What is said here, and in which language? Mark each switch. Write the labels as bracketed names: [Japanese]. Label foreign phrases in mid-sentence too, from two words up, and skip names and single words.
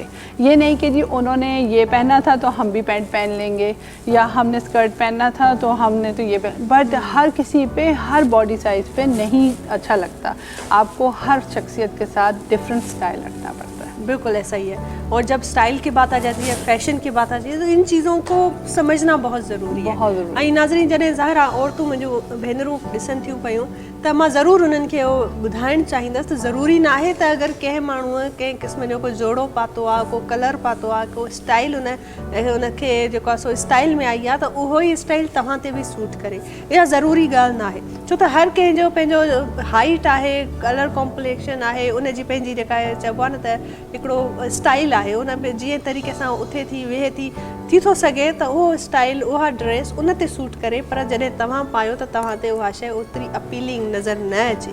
[Urdu] یہ نہیں کہ جی انہوں نے یہ پہنا تھا تو ہم بھی پینٹ پہن لیں گے, یا ہم نے اسکرٹ پہننا تھا تو ہم نے تو یہ بٹ ہر کسی پہ ہر [English] body size [Urdu] پہ نہیں اچھا لگتا. آپ کو ہر شخصیت کے ساتھ [English] different style [Urdu] رکھنا پڑتا ہے. بالکل ایسا ہی ہے. اور جب سٹائل کی بات آ جاتی ہے, فیشن کی بات آ جاتی ہے, تو ان چیزوں کو سمجھنا بہت ضروری ہے. بہت ضروری. [Sindhi] ناظرین جنہیں ظاہر عورتوں میں جو بہنروں ڈسن تھیوں پيوں त मां ज़रूरु उन्हनि खे उहो ॿुधाइणु चाहींदसि त ज़रूरी न आहे त अगरि कंहिं माण्हूअ कंहिं क़िस्म जो को जोड़ो पातो आहे, को कलर पातो आहे, को स्टाइल उनखे जेको आहे सो स्टाइल में आई आहे त उहो ई स्टाइल तव्हां ते बि सूट करे। इहा ज़रूरी ॻाल्हि न आहे, छो त हर कंहिंजो पंहिंजो हाइट आहे, [English] color complexion [Sindhi] आहे, उनजी पंहिंजी जेका आहे चइबो आहे न त हिकिड़ो स्टाइल आहे, उन में जीअं तरीक़े सां उथे थी वेहे थी थो सघे त उहो स्टाइल उहा ड्रेस उन ते सूट करे, पर जॾहिं तव्हां पायो त तव्हां ते उहा शइ ओतिरी अपीलिंग नज़र न अचे।